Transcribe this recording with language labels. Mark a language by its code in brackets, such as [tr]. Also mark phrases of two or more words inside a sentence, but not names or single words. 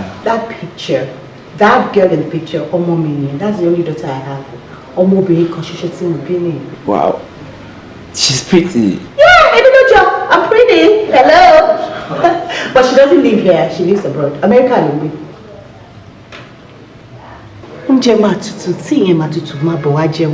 [en] That picture, that girl in the picture, Omo Mini, that's the only daughter I have. Omo Bini, Bini. Wow. She's pretty. Yeah, I do no job. I'm pretty. Hello. But she doesn't live here. She lives abroad. America, Lumbi. [yo] Oúnjẹ máa tutù, tí ìyẹn máa tutù máa bọ̀ wá jẹun.